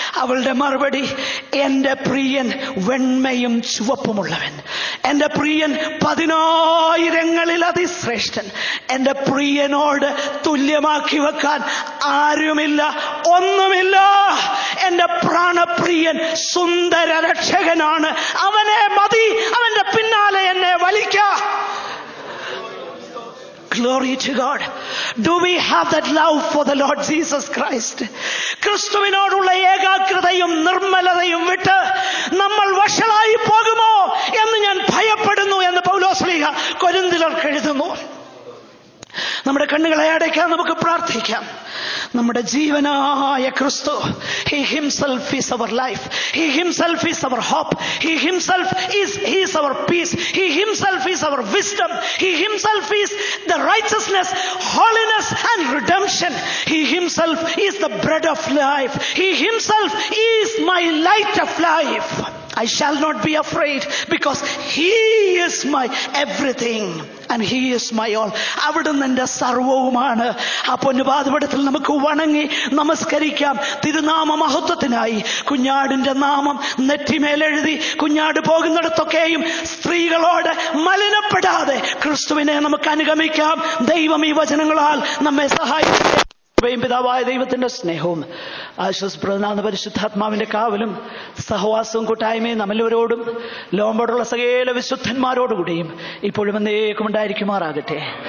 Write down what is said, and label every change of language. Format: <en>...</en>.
<ml>അവളുടെ മറുപടി, എന്റെ പ്രിയൻ വെണ്മയും ചുവപ്പുമുള്ളവൻ, എന്റെ പ്രിയൻ 10,000 അതിശ്രേഷ്ഠൻ, എന്റെ പ്രിയനോട് തുല്യമാക്കി വെക്കാൻ ആരുമില്ല, ഒന്നുമില്ല. എന്റെ പ്രാണപ്രിയൻ സുന്ദര രക്ഷകനാണ്, അവനെ മതി, അവന്റെ പിന്നാലെ എന്നെ വലിക്കാം.</ml> <en>Glory to God. Do we have that love for the Lord Jesus Christ?</en> <ml>ക്രിസ്തുവിനോടുള്ള ഏകാഗ്രതയും നിർമ്മലതയും വിട്ട് നമ്മൾ വഷളായി പോകുമോ എന്ന് ഞാൻ ഭയപ്പെടുന്നു എന്ന് പൗലോസ്ലീഹ കൊരിന്ത്യർക്ക് എഴുതുന്നു. നമ്മുടെ കണ്ണുകളെ അടയ്ക്കാൻ നമുക്ക് പ്രാർത്ഥിക്കാം. നമ്മുടെ ജീവനായ ക്രിസ്തു,</ml> <en>He himself is our life. He himself is our hope. He is our peace. He himself is our wisdom. He himself is the righteousness, holiness and redemption. He himself is the bread of life. He himself is my light of life. I shall not be afraid because He is my everything and He is my all.</en> <ml>അവിടുന്ന് എന്റെ സർവവുമാണ്. ആ പൊന്നുപാദപീഠത്തിൽ നമുക്ക് വണങ്ങി നമസ്കരിക്കാം. തിരുനാമ മഹത്വത്തിനായി കുഞ്ഞാടിന്റെ നാമം നെറ്റിമേലെഴുതി കുഞ്ഞാട് പോകുന്നിടത്തൊക്കെയും സ്ത്രീകളോട് മലിനപ്പെടാതെ ക്രിസ്തുവിനെ നമുക്ക് അനുഗമിക്കാം. ദൈവം ഈ വചനങ്ങളാൽ നമ്മെ സഹായിക്കും. പിതാവായ ദൈവത്തിന്റെ സ്നേഹവും ആശ്വസപ്രദനാകുന്ന പരിശുദ്ധാത്മാവിന്റെ കാവലും സഹവാസവും കൂട്ടായ്മയും നമ്മളവരോടും ലോകമ്പോടുള്ള സകല വിശുദ്ധന്മാരോടുകൂടിയും ഇപ്പോഴും എന്നേക്കും ഉണ്ടായിരിക്കുമാറാകട്ടെ.</ml>